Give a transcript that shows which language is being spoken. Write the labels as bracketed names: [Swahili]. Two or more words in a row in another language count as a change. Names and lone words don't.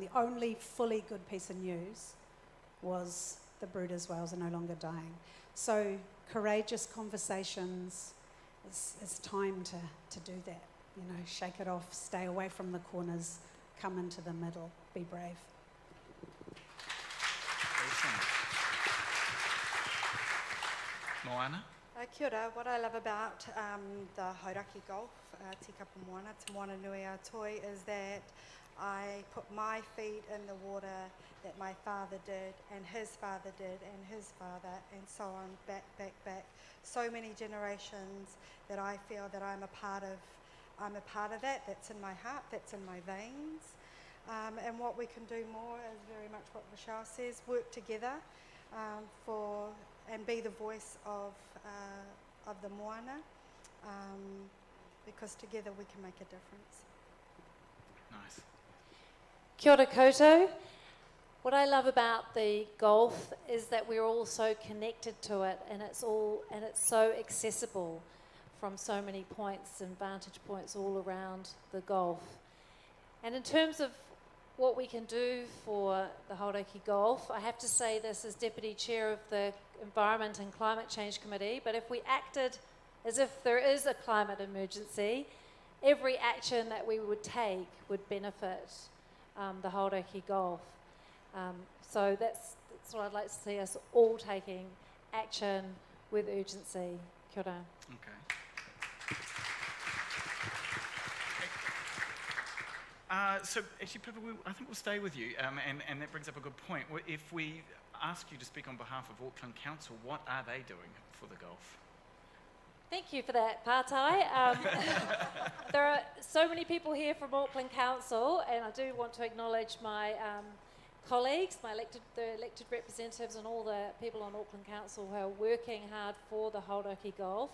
[English] The only fully good piece of news was the Brooders whales are no longer dying. So courageous conversations, it's time to do that. You know, shake it off, stay away from the corners, come into the middle, be brave. Moana? [Māori] Kia ora. [English] What I love about the Hauraki Gulf, Tikapa Moana, Te Moana Nui a Toi, is that I put my feet in the water that my father did, and his father did, and his father, and so on, back, back, back. So many generations that I feel that I'm a part of that. That's in my heart, that's in my veins. And what we can do more is very much what Rochelle says, work together and be the voice of the Moana, because together we can make a difference. Nice. [Māori] Kia ora koutou. [English] What I love about the Gulf is that we're all so connected to it, and it's so accessible from so many points and vantage points all around the Gulf. And in terms of what we can do for the Hauraki Gulf, I have to say this as Deputy Chair of the Environment and Climate Change Committee, but if we acted as if there is a climate emergency, every action that we would take would benefit the Hauraki Gulf. So that's what I'd like to see us all taking action with urgency. [Māori] Kia ora. [English] Okay. So actually, Pippa, I think we'll stay with you, and that brings up a good point. If we ask you to speak on behalf of Auckland Council, what are they doing for the Gulf? Thank you for that, Pātai. There are so many people here from Auckland Council, and I do want to acknowledge my colleagues, the elected representatives, and all the people on Auckland Council who are working hard for the Hauraki Gulf.